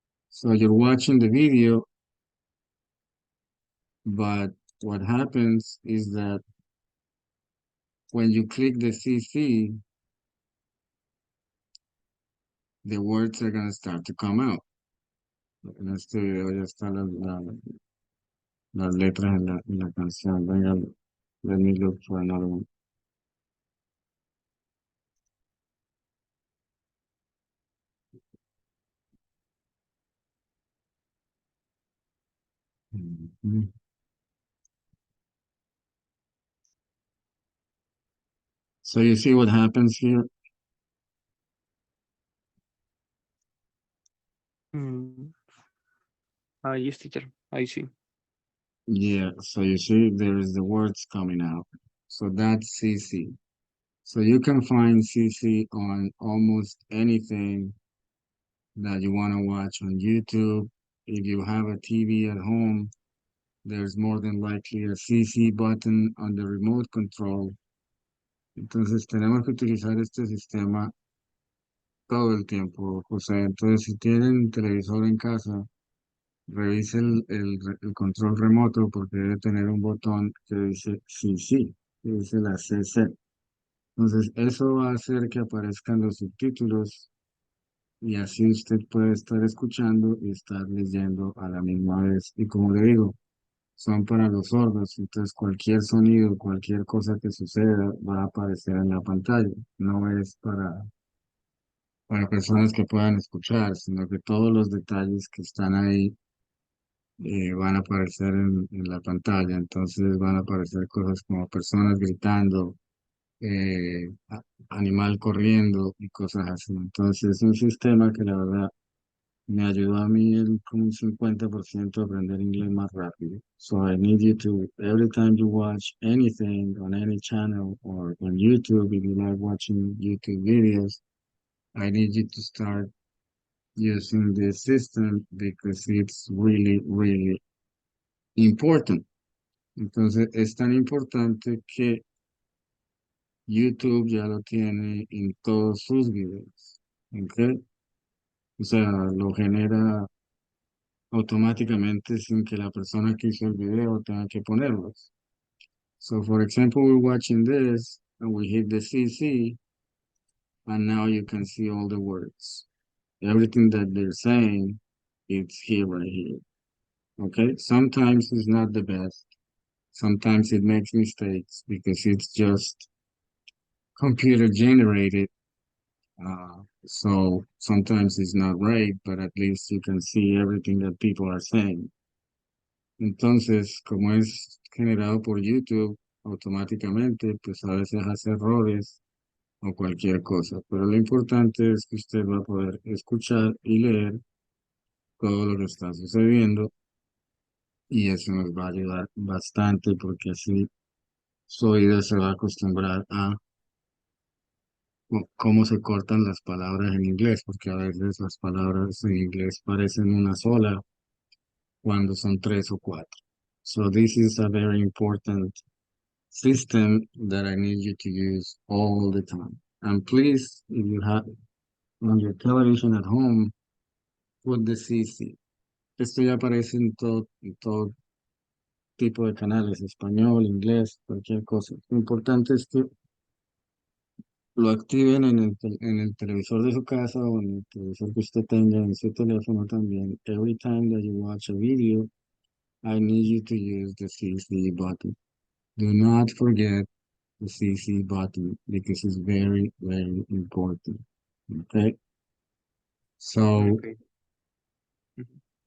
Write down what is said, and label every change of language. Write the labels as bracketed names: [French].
[English] So you're watching the video, but what happens is that when you click the CC, the words are gonna start to come out. [Spanish] En este video ya están las letras en la canción. Venga, [English] let me look for another one. Mhm. So you see what happens here? Mm. Yes, teacher. I see. Yeah, so you see there is the words coming out. So that's CC. So you can find CC on almost anything that you want to watch on YouTube. If you have a TV at home, there's more than likely a CC button on the remote control. [Spanish] Entonces tenemos que utilizar este sistema todo el tiempo, José. Entonces si tienen televisor en casa, revise el control remoto porque debe tener un botón que dice CC, que dice la CC. Entonces eso va a hacer que aparezcan los subtítulos y así usted puede estar escuchando y estar leyendo a la misma vez. Y como le digo, son para los sordos, entonces cualquier sonido, cualquier cosa que suceda va a aparecer en la pantalla. No es para personas que puedan escuchar, sino que todos los detalles que están ahí van a aparecer en la pantalla. Entonces van a aparecer cosas como personas gritando, animal corriendo y cosas así. Entonces es un sistema que la verdad me ayudó a mí como un 50% a aprender inglés más rápido. [English] So I need you to, every time you watch anything on any channel or on YouTube, if you like watching YouTube videos, I need you to start using this system because it's really, really important. [Spanish] Entonces es tan importante que YouTube ya lo tiene en todos sus videos. ¿Ok? O sea, lo genera automáticamente sin que la persona que hizo el video tenga que ponerlos. [English] So, for example, we're watching this and we hit the CC, and now you can see all the words. Everything that they're saying, it's here right here. Okay? Sometimes it's not the best. Sometimes it makes mistakes because it's just computer generated. So sometimes it's not right, but at least you can see everything that people are saying. [Spanish] Entonces, como es generado por YouTube automáticamente, pues a veces hace errores o cualquier cosa. Pero lo importante es que usted va a poder escuchar y leer todo lo que está sucediendo y eso nos va a ayudar bastante porque así su oído se va a acostumbrar a cómo se cortan las palabras en inglés, porque a veces las palabras en inglés parecen una sola cuando son tres o cuatro. [English] So this is a very important system that I need you to use all the time. And please, if you have on your television at home, put the CC. [Spanish] Esto ya aparece en todo tipo de canales, español, inglés, cualquier cosa. Lo importante es que lo activen en el televisor de su casa o en el televisor que usted tenga en su teléfono también. [English] Every time that you watch a video, I need you to use the CC button. Do not forget the CC button because it's very, very important. Okay, so Okay. Mhm.